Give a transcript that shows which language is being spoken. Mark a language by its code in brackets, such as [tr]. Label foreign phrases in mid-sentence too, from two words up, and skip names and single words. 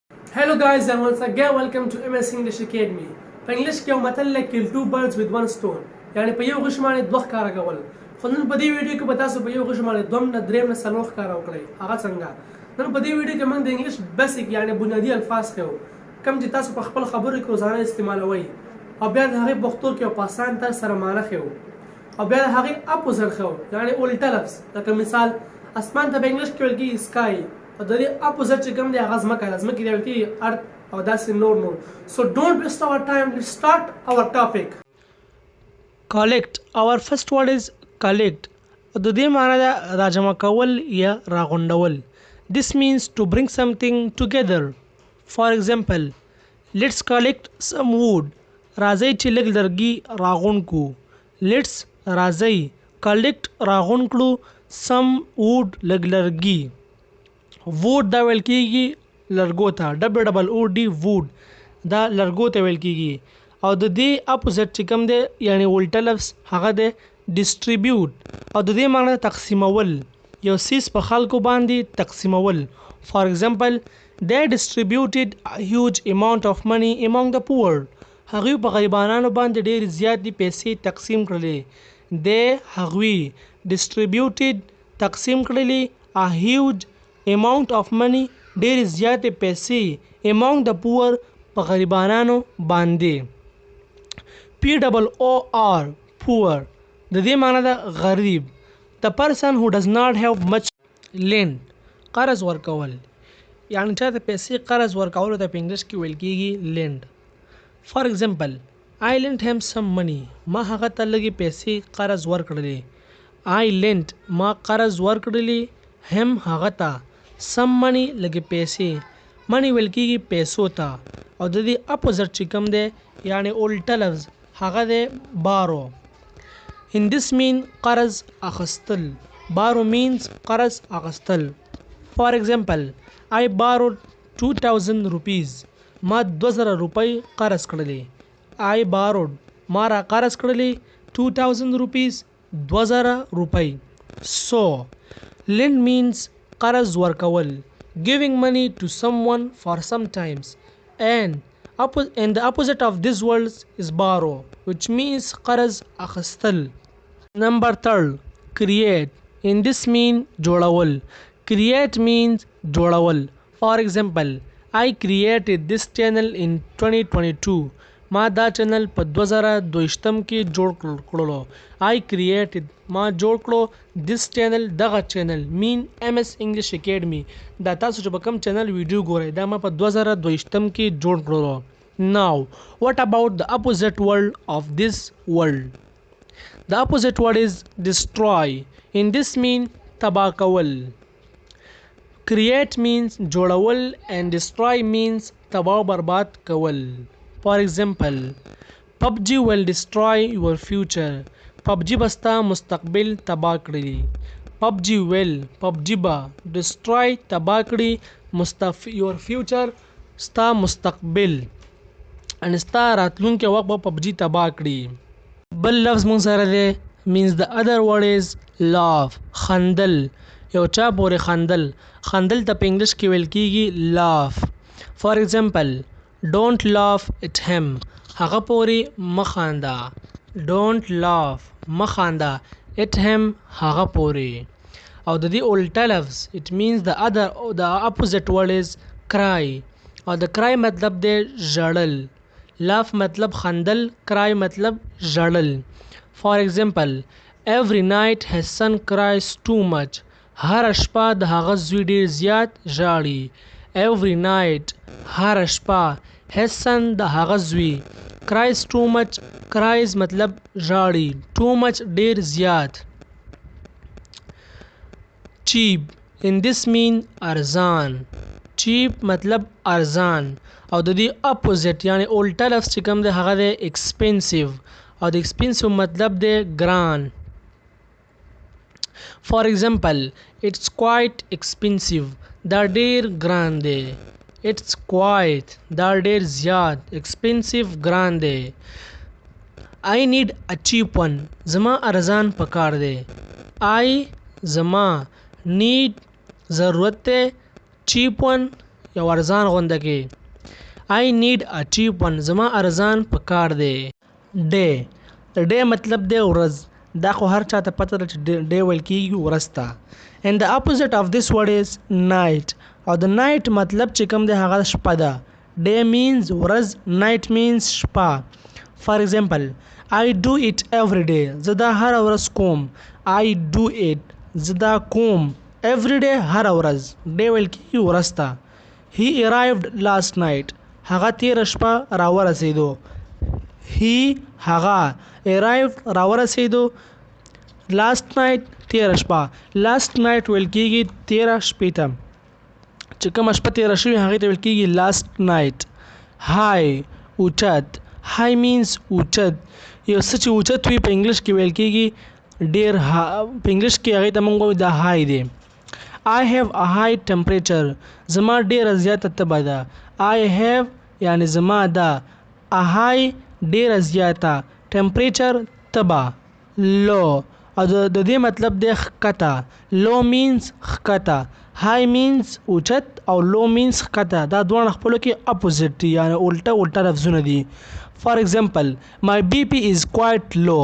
[en] Hello guys and once again welcome to MS English Academy. [ps] په انګلیش کې یو متل دی [en] kill two birds with one stone. [ps] یعنی په یو غوښ باندې دوه ښکاره کول. خو نن په دې ویډیو کې به تاسو په یو غوښ باندې دوه نه درې نه څلور ښکاره وکړئ. هغه څنګه؟ نن په دې ویډیو کې موږ د [en] English basic [ps] یعنی بنیادي الفاظ ښیو. کوم چې تاسو په خپل خبرو کې روزانه استعمالوئ. او بیا د هغې پښتو کې په آسان طرز سره معنی ښیو. او بیا د هغې اپوزټ ښیو یعنی الټه لفظ. لکه مثال اسمان ته په انګلیش کې ویل کېږي سکای. او د دې اپوزټ چې کوم دی هغه ځمکه ده. ځمکې ته ویل کېږي ارت. [en] Oh, that's no. So don't waste our time. Let's start our topic. Collect. Our first word is collect. [ps] د دې معنی ده راجمع کول یا راغونډول. [en] This means to bring something together. For example, let's collect some wood. [ps] راځئ چې لږ لرګي راغونډ کړو. Let's راځئ collect راغونډ کړو [en] some wood [ps] لږ لرګي. wood دا ویل کېږي لرګو ته [en] WOOD wood [ps] دا لرګو ته ویل کېږي. او د دې اپوزټ چې کوم دی یعنی الټه لفظ هغه دی ډسټریبیوټ. او د دې معنی تقسیمول یو څیز په خلکو باندې تقسیمول. [en] for example they distributed a huge amount of money among the poor. [ps] هغوی په غریبانو باندې ډېرې زیاتې پیسې تقسیم کړلې. [en] they هغوی distributed [ps] تقسیم کړلې [en] a huge amount of money [ps] ډېرې زیاتې پیسې [en] among the poor [ps] په غریبانو باندې. [en] POOR poor [ps] د دې معنی ده غریب. [en] the person who does not have much lend [ps] قرض ورکول یعنی چاته پیسې قرض ورکولو ته په انګلیش کې ویل کېږي lend. [en] for example I lent him some money. [ps] ما هغه ته لږې پیسې قرض ورکړلې. [en] I lent [ps] ما قرض ورکړلې him هغه ته [en] some money [ps] لږې پیسې. money ویل کېږي پیسو ته. او د دې اپوزټ چې کوم دی یعنی الټه لفظ هغه دی borrow. [en] in this mean [ps] قرض اخیستل. [en] borrow means [ps] قرض اخیستل. [en] for example I borrowed 2000 rupees. [ps] ما 2000 روپۍ قرض کړلې. [en] I borrowed [ps] ما را قرض کړلې [en] 2000 rupees [ps] 2000 روپۍ. [en] so lend means [ps] قرض ورکول [en] giving money to someone for some times and the opposite of this word is borrow which means [ps] قرض اخیستل. [en] number 3 create. in this mean جوړول. create means جوړول. for example I created this channel in 2022. [ps] ما دا چینل په 2022 کې جوړ کړلو. [en] I created [ps] ما جوړ کړو [en] this channel [ps] دغه چینل [en] mean MS English Academy. [ps] دا تاسو چې په کوم چینل ویډیو ګورئ دا ما په 2022 کې جوړ کړلو. [en] now what about the opposite word of this word? the opposite word is destroy. in this mean تباه کول. create means جوړول and destroy means [ps] تباه برباد کول. [en] for example PUBG will destroy your future. [ps] PUBG بستا مستقبل تباه کړي. PUBG با destroy تباه کړي [en] your future [ps] ستا مستقبل and ستا راتلونکي وخت به PUBG تباه کړي. بل لفظ مونږ سره دی [en] means the other word is laugh. [ps] خندل یو چا پورې خندل. خندل ته په انګلیش کې ویل کېږي laugh. [en] for example don't laugh at him. [ps] هغه پورې مخانده. [en] don't laugh مخانده at him [ps] هغه پورې. او د دې الټه لفظ [en] it means the opposite word is cry. [ps] او د cry مطلب دی ژړل. laugh مطلب خندل. cry مطلب ژړل. [en] for example every night his son cries too much. [ps] هر شپه د هغه زوی ډېر زیات ژاړي. [en] every night [ps] هر شپه [en] his son [ps] د هغه زوی [en] cries too much. [ps] cries مطلب ژاړي. [en] too much [ps] ډېر زیات. [en] cheap. in this mean ارزان. [ps] cheap مطلب ارزان. او د دې اپوزټ یعنی الټه لفظ چې کوم دی هغه دی expensive. او د expensive مطلب دی ګران. [en] for example it's quite expensive. [ps] دا ډېر ګران دی. [en] it's quite [ps] دا ډېر زیات. expensive ګران دی. [en] I need a cheap one. [ps] زما ارزان پکار دی. I زما need ضرورت دی [en] cheap one [ps] یو ارزان غونډه کې [en] I need a cheap one. [ps] زما ارزان پکار دی. Day. د day مطلب دی ورځ. دا خو هر چاته پته ده چې day ویل کیږي ورځ ته. [en] And the opposite of this word is night. [ps] او د night مطلب چې کوم دی هغه شپه ده. [en] Day means ورځ, night means شپه. For example, I do it every day. [ps] زه دا هر ورځ کوم. [en] I do it. [ps] زه دا کوم. [en] Every day [ps] هر ورځ. Day ویل کیږي ورځ ته. [en] He arrived last night. [ps] هغه تیر شپه راورسېدو. [en] He هغه arrived راورسېدو. last night [ps] تیر شپه. [en] last night [ps] ویل کیږي تیر شپې ته. چې کومه شپه تیر شوې هغې ته ویل کیږي [en] last night. high اوچت. high means اوچت. [ps] یو څه چې اوچت وي په انګلش کې ویل کیږي ډېر. په انګلش کې هغې ته موږ وایو دا high دی. [en] I have a high temperature. [ps] زما ډېره زیاته تبه ده. [en] I have [ps] یعنی زما ده. [en] a high [ps] ډېره زیاته. temperature تبه. low او د دې مطلب دی ښکته. [en] low means ښکته. high means اوچت او low means ښکته. [ps] دا دواړه خپلو کې اپوزیټ دي یعنی الټه لفظونه دي. [en] for example, my BP is quite low.